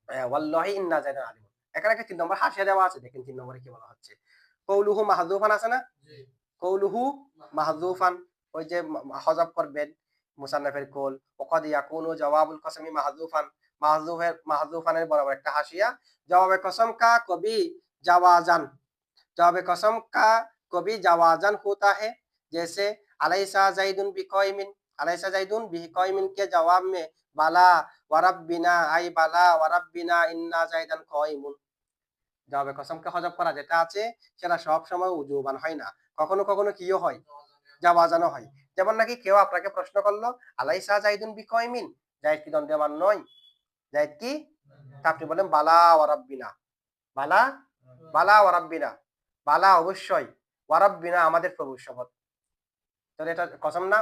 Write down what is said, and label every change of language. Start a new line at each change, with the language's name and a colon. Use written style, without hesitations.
Arabic: ওয়াল্লাহি ইন্না জাইদান আলিমুন।
Bangla: এখানে একটা 3 নম্বর হাসিয়া দেওয়া আছে, দেখেন 3 নম্বরে কি বলা হচ্ছে। কৌলুহু মাহযুফান আছে না? কৌলুহু মাহযুফান, ওই যে হযফ করবেন মুসান্নাফের কৌল,
Arabic: ওয়াকাদ ইয়াকুনু জওয়াবুল কসমি মাহযুফান,
Bangla: মাহযুফানের বরাবর একটা হাসিয়া।
Hindi: জবাবে কসম কা কবি জাওয়াজান, जवाब कसम का कभी जवाजन होता है, जैसे
Arabic: अलैसा जैदुन बिक़ाइमिन,
Hindi: अलैसा जैदुन बिक़ाइमिन के जवाब में बाला वरब्बिना, आई
Arabic: बाला वरब्बिना इन्ना जैदन काइमुन।
Bangla: জবাবে কসমকে হযফ করা যেটা আছে সেটা সব সময় উজুবান হয় না, কখনো কখনো কিও হয়, জাওয়াজানও হয়। যেমন নাকি কেউ আপনাকে প্রশ্ন করলো,
Arabic: আলাইসা জাইদুন বিকাইমিন,
Bangla: জায়েদ কি দণ্ডমান নয়? জায়েদ কি? তা আপনি বলেন
Arabic: বালা ওয়ারাব্বিনা,
Bangla: বালা, বালা ওয়ারাব্বিনা, বালা অবশ্যই, ওয়ারাব্বিনা আমাদের প্রভুর শপথ। তাহলে এটা কসম না?